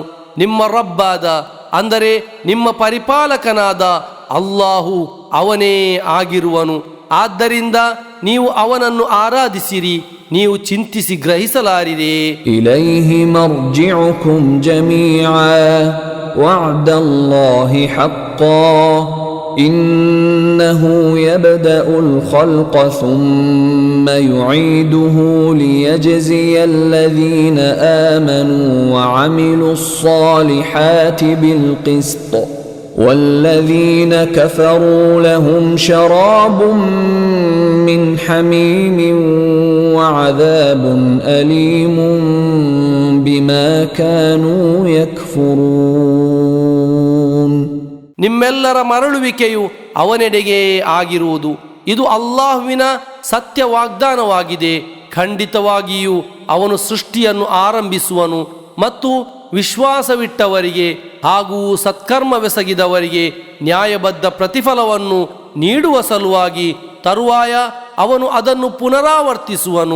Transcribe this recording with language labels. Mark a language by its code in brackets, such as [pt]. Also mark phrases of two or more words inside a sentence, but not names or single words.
[kn] ನಿಮ್ಮ ರಬ್ಬಾದ ಅಂದರೆ ನಿಮ್ಮ ಪರಿಪಾಲಕನಾದ ಅಲ್ಲಾಹು ಅವನೇ ಆಗಿರುವನು. ಆದ್ದರಿಂದ ನೀವು ಅವನನ್ನು ಆರಾಧಿಸಿರಿ, ನೀವು ಚಿಂತಿಸಿ ಗ್ರಹಿಸಲಾರಿದೆ. [ar] إليه مرجعكم جميعا وعد الله حقا إنه يبدأ الخلق ثم يعيده ليجزي الذين آمنوا وعملوا الصالحات بالقسط والذين كفروا لهم شراب من حميم وعذاب أليم بما كانوا يكفرون. [kn] ನಿಮ್ಮೆಲ್ಲರ ಮರಳುವಿಕೆಯು ಅವನೆಡೆಗೆ ಆಗಿರುವುದು. ಇದು ಅಲ್ಲಾಹುವಿನ ಸತ್ಯ ವಾಗ್ದಾನವಾಗಿದೆ. ಖಂಡಿತವಾಗಿಯೂ ಅವನು ಸೃಷ್ಟಿಯನ್ನು ಆರಂಭಿಸುವನು ಮತ್ತು ವಿಶ್ವಾಸವಿಟ್ಟವರಿಗೆ ಹಾಗೂ ಸತ್ಕರ್ಮವೆಸಗಿದವರಿಗೆ ನ್ಯಾಯಬದ್ಧ ಪ್ರತಿಫಲವನ್ನು ನೀಡುವ ಸಲುವಾಗಿ ತರುವಾಯ ಅವನು ಅದನ್ನು ಪುನರಾವರ್ತಿಸುವನು.